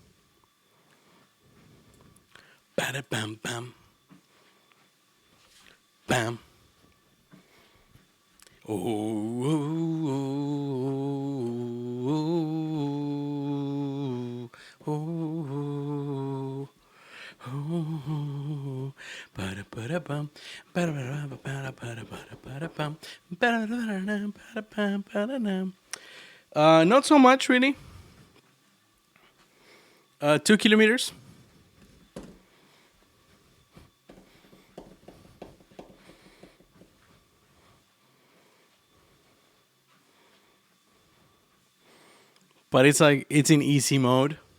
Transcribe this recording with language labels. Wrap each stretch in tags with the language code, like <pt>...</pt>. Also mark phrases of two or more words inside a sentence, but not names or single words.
<en>Bada bam bam. Bam. Oh, oh, oh, oh, oh, oh. Bada bada bum. Bada bada bada bada bada bum. Bada bada bada bada bada. Not so much really. 2 kilometers. But it's like it's in easy mode.</en>